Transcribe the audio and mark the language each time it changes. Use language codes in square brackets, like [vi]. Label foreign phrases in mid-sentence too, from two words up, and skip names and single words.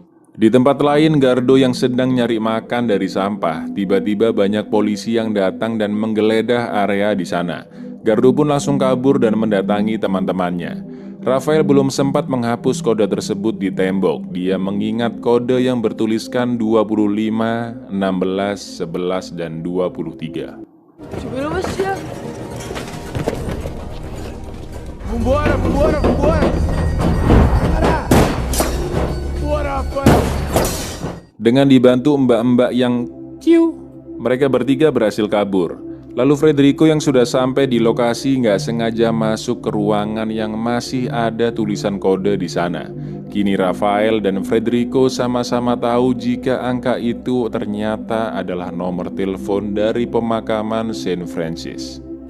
[id] Di tempat lain, Gardo yang sedang nyari makan dari sampah, tiba-tiba banyak polisi yang datang dan menggeledah area di sana. Gardo pun langsung kabur dan mendatangi teman-temannya. Rafael belum sempat menghapus kode tersebut di tembok. Dia mengingat kode yang bertuliskan 25, 16, 11, dan 23. [pt] Segura você. Vambora! Bora, Rafael! [id] Dengan dibantu mbak-mbak yang kiu, mereka bertiga berhasil kabur. Lalu Frederico yang sudah sampai di lokasi nggak sengaja masuk ke ruangan yang masih ada tulisan kode di sana. Kini Rafael dan Frederico sama-sama tahu jika angka itu ternyata adalah nomor telepon dari pemakaman Saint Francis.